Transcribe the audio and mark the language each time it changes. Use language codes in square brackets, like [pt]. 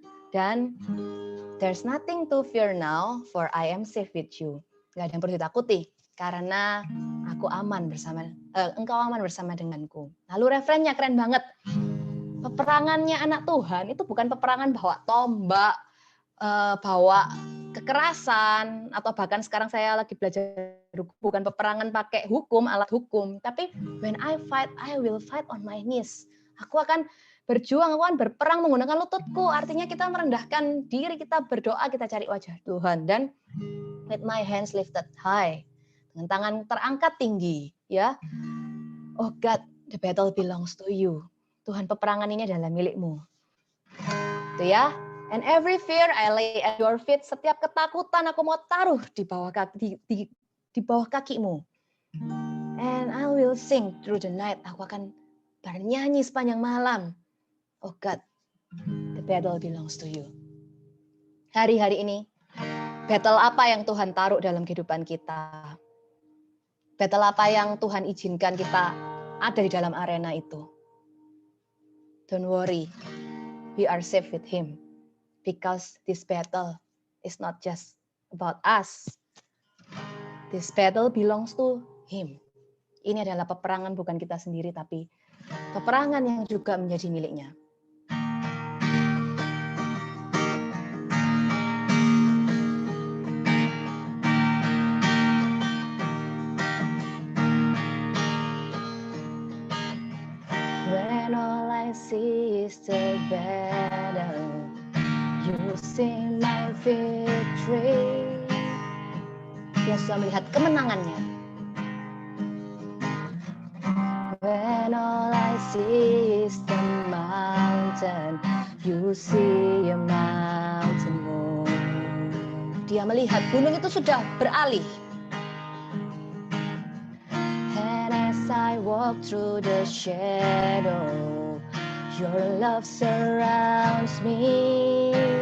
[en] Dan there's nothing to fear now, for I am safe with you. [id] Gak ada yang perlu ditakuti, karena aku aman engkau aman bersama denganku. Lalu refrennya keren banget. Peperangannya anak Tuhan itu bukan peperangan bawa tombak, bawa kekerasan, atau bahkan sekarang saya lagi belajar bukan peperangan pakai hukum, alat hukum, tapi [en] when I fight, I will fight on my knees. [id] Aku akan berjuang, aku akan berperang menggunakan lututku. Artinya kita merendahkan diri, kita berdoa, kita cari wajah Tuhan. Dan [en] with my hands lifted high, [id] dengan tangan terangkat tinggi, ya. [en] Oh God, the battle belongs to you. [id] Tuhan, peperangan ini adalah milikmu. Itu ya. [en] And every fear I lay at your feet. [id] Setiap ketakutan aku mau taruh di bawah di bawah kakimu. [en] And I will sing through the night. [id] Aku akan bernyanyi sepanjang malam. [en] Oh God, the battle belongs to you. [id] Hari-hari ini, battle apa yang Tuhan taruh dalam kehidupan kita? Battle apa yang Tuhan izinkan kita ada di dalam arena itu? [en] Don't worry, we are safe with Him. Because this battle is not just about us. This battle belongs to Him. [id] Ini adalah peperangan bukan kita sendiri, tapi peperangan yang juga menjadi miliknya. [en] When all I see is the battle, you sing my victory. [id] Dia sudah melihat kemenangannya. [en] When all I see is the mountain, you see a mountain move. [id] Dia melihat gunung itu sudah beralih. [en] And as I walk through the shadow, your love surrounds me.